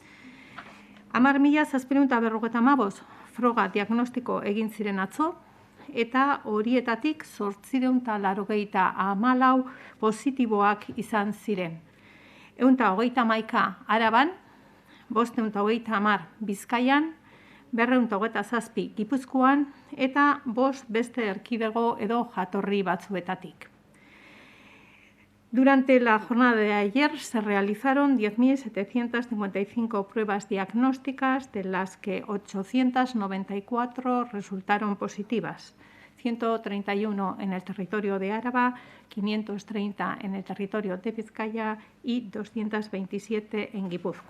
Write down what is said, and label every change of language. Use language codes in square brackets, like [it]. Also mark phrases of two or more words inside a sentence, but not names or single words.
[eu] 10.755 froga diagnostiko egin ziren atzo, eta horietatik 894 positiboak izan ziren. 131 Araban, 530 Bizkaian, 227 Gipuzkoan eta 5 beste erkidego edo jatorri batzuetatik. [es] Durante la jornada de ayer se realizaron 10.755 pruebas diagnósticas, de las que 894 resultaron positivas, 131 en el territorio de Áraba, 530 en el territorio de Vizcaya y 227 en Guipúzcoa.